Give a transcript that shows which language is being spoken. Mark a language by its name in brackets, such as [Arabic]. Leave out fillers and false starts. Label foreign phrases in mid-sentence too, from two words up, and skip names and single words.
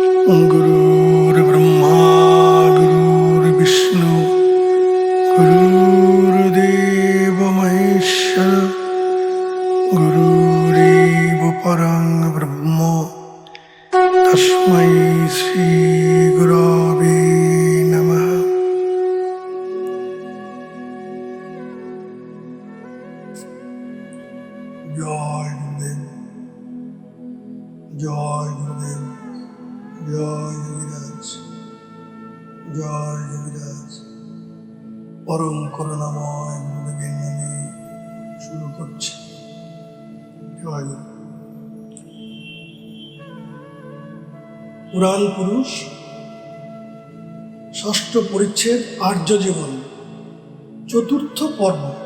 [Sanskrit] गुरुर्ब्रह्मा गुरुर्विष्णु गुरुर्देव महेश्वर गुरुरेव परं ब्रह्म तस्मै श्री गुरवे नमः। [Hindi] जय गुरुदेव, जय गुरुदेव, [Bangla] জয় যোগীরাজ, জয় যোগীরাজ। পরম করুণাময় গুরুদেবের নামে শুরু করছি। জয় গুরু। পুরাণ পুরুষ, ষষ্ঠ পরিচ্ছেদ, আর্য জীবন, চতুর্থ পর্ব।